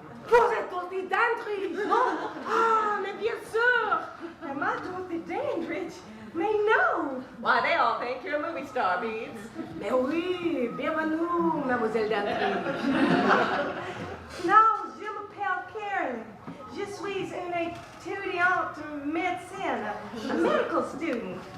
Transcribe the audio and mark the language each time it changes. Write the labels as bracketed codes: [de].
[fr] Vous êtes Dorothy Dandridge, non? Ah, mais bien sûr. [en] Am I Dorothy Dandridge? [fr] Mais [en] no. Why, they all think you're a movie star, Beads. [fr] Mais oui, Bienvenue, Mademoiselle Dantrige. Non, je m'appelle Carolyn. Je suis une étudiante médecine, [en] a medical student.